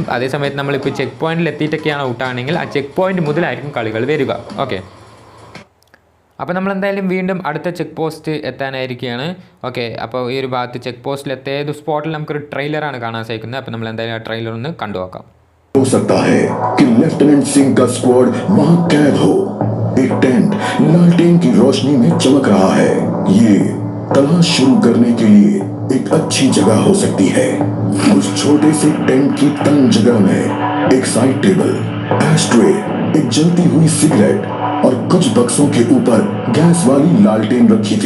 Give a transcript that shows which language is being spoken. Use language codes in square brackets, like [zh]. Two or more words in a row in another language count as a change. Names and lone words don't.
[ml] അതേസമയത്ത് നമ്മളിപ്പോൾ ചെക്ക് പോയിന്റിൽ എത്തിയിട്ടൊക്കെയാണ് ഔട്ടാണെങ്കിൽ ആ ചെക്ക് പോയിന്റ് മുതലായിരിക്കും കളികൾ വരിക. ഓക്കെ, അപ്പോൾ നമ്മളെന്തായാലും വീണ്ടും അടുത്ത ചെക്ക് പോസ്റ്റ് എത്താനായിരിക്കുകയാണ്. ഓക്കെ, അപ്പോൾ ഈ ഒരു ഭാഗത്ത് ചെക്ക് പോസ്റ്റിൽ എത്തിയത് സ്പോട്ടിൽ നമുക്കൊരു ട്രെയിലറാണ് കാണാൻ സാധിക്കുന്നത്. അപ്പോൾ നമ്മൾ എന്തായാലും ആ ട്രെയിലർ ഒന്ന് കണ്ടു നോക്കാം. [hi] हो सकता है कि लेफ्टिनेंट सिंह का स्क्वाड वहां कैद हो। एक टेंट लालटेन की रोशनी में चमक रहा है। ये तलाश शुरू करने के लिए एक अच्छी जगह हो सकती है। उस छोटे से टेंट की तंग जगह में एक साइड टेबल, एस्ट्रे, एक जलती हुई सिगरेट और कुछ बक्सों के ऊपर गैस वाली लालटेन रखी थी।